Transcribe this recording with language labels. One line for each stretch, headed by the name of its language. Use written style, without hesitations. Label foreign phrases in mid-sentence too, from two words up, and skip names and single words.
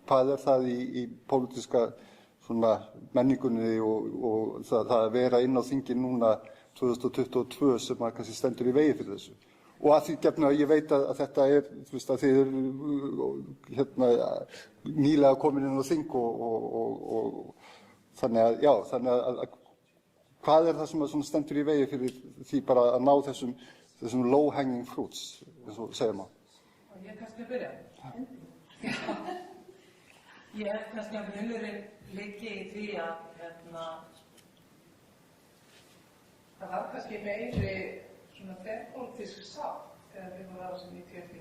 Icelandic: Hvað það í pólitíska menningunni og það að vera inn á þingi núna 2022 sem að kannski stendur í vegi fyrir þessu? Og að því gefnu að ég veit að þetta að þið eru nýlega komin inn á þing og þannig að hvað það sem stendur í vegi fyrir því bara að ná þessum
English: low hanging fruits,
Icelandic: eins og segja má? Ég kannski að byrja. Ég held kannski að munurinn liggi í því að það var kannski meiri svona þverpólitísk sátt þegar við vorum aðeins í 94.